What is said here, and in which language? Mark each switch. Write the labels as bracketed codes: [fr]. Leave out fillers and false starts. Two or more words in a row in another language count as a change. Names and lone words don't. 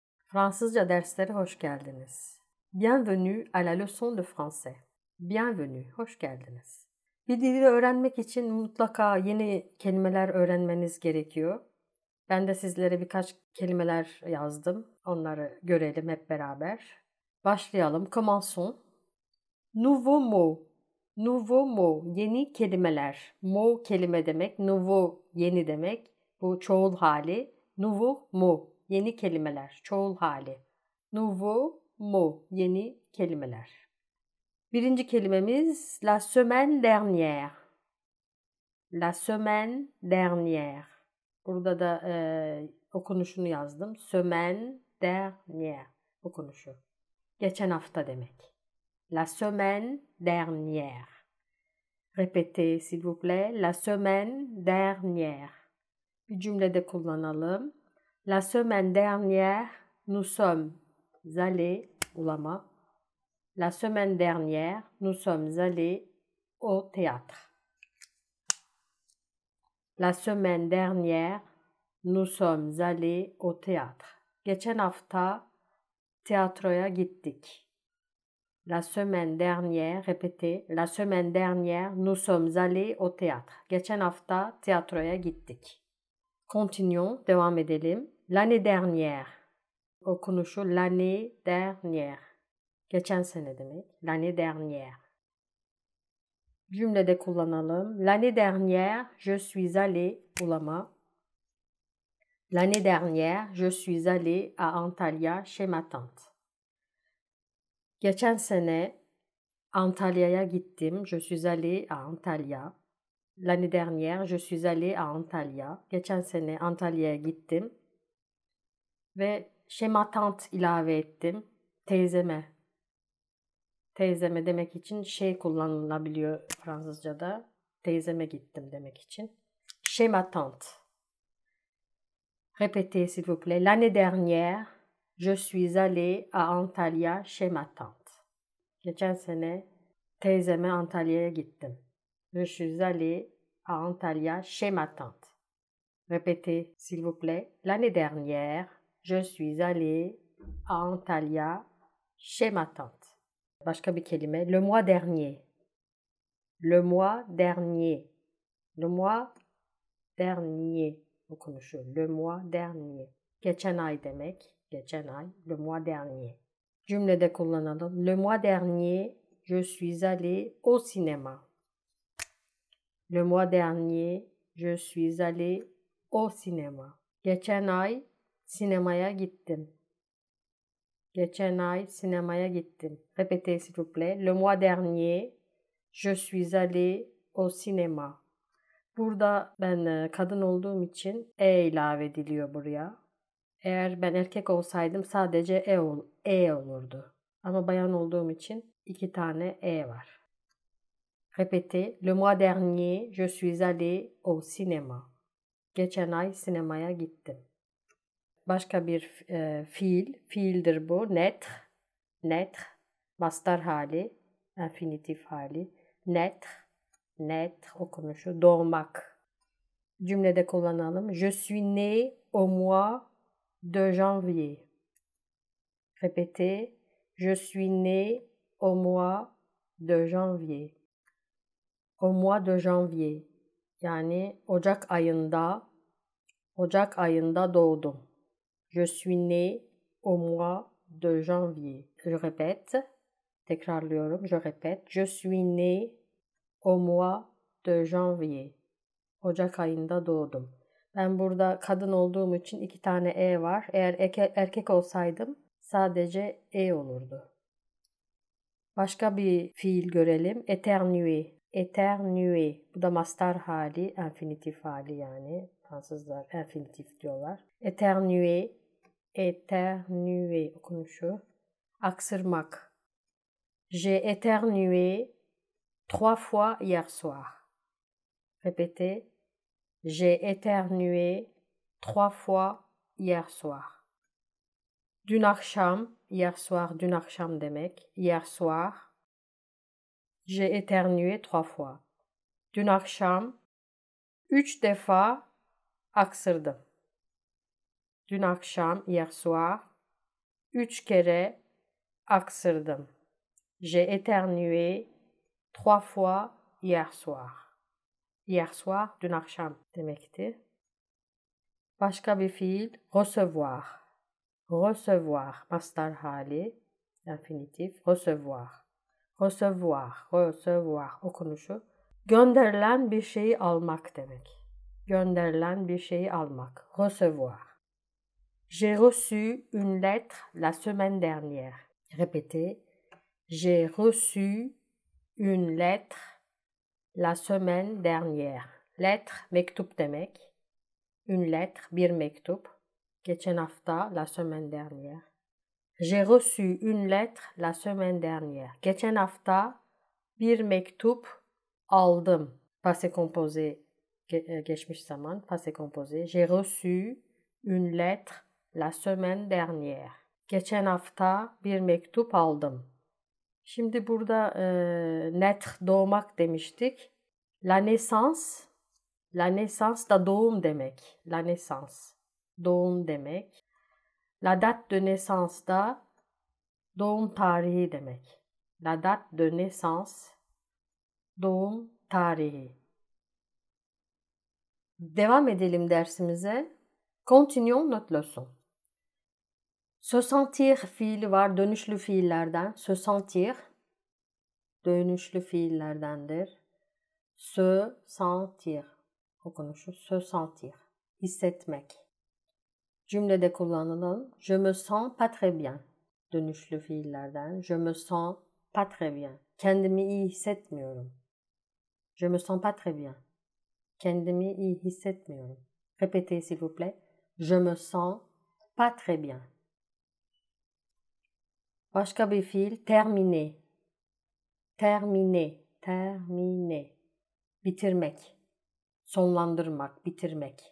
[tr] Fransızca derslere hoş geldiniz. [fr] Bienvenue à la leçon de français. Bienvenue, [tr] hoş geldiniz. Bir dili öğrenmek için mutlaka yeni kelimeler öğrenmeniz gerekiyor. Ben de sizlere birkaç kelimeler yazdım. Onları görelim hep beraber. Başlayalım. [fr] Commençons. Nouveau mot. Nouveau mot. [tr] Yeni kelimeler. Mot kelime demek. Nouveau yeni demek. Bu çoğul hali. [fr] Nouveau mot. [tr] Yeni kelimeler. Çoğul hali. [fr] Nouveau mot. [tr] Yeni kelimeler. Birinci kelimemiz [fr] la semaine dernière. La semaine dernière. [tr] Burada da okunuşunu yazdım. [fr] Semaine dernière [tr] okunuşu. Geçen hafta demek. [fr] La semaine dernière. Répétez s'il vous plaît. La semaine dernière. [tr] Bir cümlede kullanalım. [fr] La semaine dernière, nous sommes allés ulama. La semaine dernière, nous sommes allés au théâtre. La semaine dernière, nous sommes allés au théâtre. [tr] Geçen hafta tiyatroya gittik. [fr] La semaine dernière, répétez. La semaine dernière, nous sommes allés au théâtre. [tr] Geçen hafta tiyatroya gittik. Continuons, devam edelim. [fr] L'année dernière. Okunuşu l'année dernière. [tr] Geçen sene demek. [fr] L'année dernière. [tr] Cümlede kullanalım. [fr] L'année dernière, je suis allé ulama. L'année dernière, je suis allé à Antalya chez ma tante. [tr] Geçen sene Antalya'ya gittim. [fr] Je suis allé à Antalya. L'année dernière, je suis allé à Antalya. [tr] Geçen sene Antalya'ya gittim. Ve [fr] chez ma tante [tr] ilave ettim. Teyzeme. Teyzeme demek için şey kullanılabiliyor Fransızca'da. Teyzeme gittim demek için. [fr] Chez ma tante. Répétez s'il vous plaît. L'année dernière, je suis allé à Antalya chez ma tante. [tr] Geçen sene teyzeme Antalya'ya gittim. [fr] Je suis allé à Antalya chez ma tante. Répétez s'il vous plaît. L'année dernière, je suis allé à Antalya chez ma tante. [tr] Başka bir kelime. [fr] Le mois dernier. Le mois dernier. Le mois dernier okunuşu. Le mois dernier. [tr] Geçen ay demek. Geçen ay. [fr] Le mois dernier. [tr] Cümlede kullanalım. [fr] Le mois dernier, je suis allé au cinéma. Le mois dernier, je suis allé au cinéma. [tr] Geçen ay sinemaya gittim. Geçen ay sinemaya gittim. [fr] Répétez s'il vous plaît. Le mois dernier, je suis allé au cinéma. [tr] Burada ben kadın olduğum için ilave ediliyor buraya. Eğer ben erkek olsaydım sadece e olurdu. Ama bayan olduğum için 2 tane var. [fr] Répétez. Le mois dernier, je suis allé au cinéma. [tr] Geçen ay sinemaya gittim. Başka bir fiildir bu. Naître. Naître. Mastar hali. Infinitif hali. Naître. Naître okunuşu. Doğmak. Cümlede kullanalım. [fr] Je suis né au mois de janvier. Répétez. Je suis né au mois de janvier. Au mois de janvier. [tr] Yani Ocak ayında doğdum. [fr] Je suis né au mois de janvier. Je répète. Tekrarlıyorum. Je répète. Je suis né au mois de janvier. [tr] Ocak ayında doğdum. Ben burada kadın olduğum için 2 tane var. Eğer erkek olsaydım sadece olurdu. Başka bir fiil görelim. Éternuer. [fr] Éternuer. [tr] Bu da mastar hali, infinitif hali yani. Fransızlar infinitif diyorlar. [fr] Éternuer. Éternuer okunuşu. [tr] Aksırmak. [fr] J'ai éternué 3 fois hier soir. Répétez. J'ai éternué 3 fois hier soir. [tr] Dün akşam, [fr] hier soir, [tr] dün akşam demek. [fr] Hier soir, j'ai éternué 3 fois. [tr] Dün akşam 3 defa aksırdım. Dün akşam, [fr] hier soir, [tr] 3 kere aksırdım. [fr] J'ai éternué 3 fois hier soir. Hier soir, [tr] dün akşam demekti. Başka bir fiil, [fr] recevoir. Recevoir, [tr] mastar hali, infinitif, [fr] recevoir. Recevoir, recevoir okunuşu. [tr] Gönderilen bir şeyi almak demek. Gönderilen bir şeyi almak. [fr] Recevoir. J'ai reçu une lettre la semaine dernière. Répétez. J'ai reçu une lettre la semaine dernière. Lettre, [tr] mektup demek. [fr] Une lettre, [tr] bir mektup. Geçen hafta, [fr] la semaine dernière. J'ai reçu une lettre la semaine dernière. [tr] Geçen hafta bir mektup aldım. [fr] Passé composé, [tr] geçmiş zaman, [fr] passé composé. J'ai reçu une lettre la semaine dernière. [tr] Geçen hafta bir mektup aldım. Şimdi burada naître doğmak demiştik. [fr] La naissance [tr] da doğum demek. [fr] La naissance, [tr] doğum demek. [fr] La date de naissance [tr] da doğum tarihi demek. [fr] La date de naissance, [tr] doğum tarihi. Devam edelim dersimize. [fr] Continuons notre leçon. Se sentir [tr] fiili var, dönüşlü fiillerden. [fr] Se sentir, [tr] dönüşlü fiillerdendir. [fr] Se sentir, okunuşu se sentir, [tr] hissetmek. Cümlede kullanılan [fr] je me sens pas très bien, [tr] dönüşlü fiillerden. [fr] Je me sens pas très bien, [tr] kendimi iyi hissetmiyorum. [fr] Je me sens pas très bien, [tr] kendimi iyi hissetmiyorum. [fr] Répétez s'il vous plaît. Je me sens pas très bien. [tr] Başka bir fiil, [fr] terminer. Terminer, terminer. [tr] Bitirmek, sonlandırmak, bitirmek.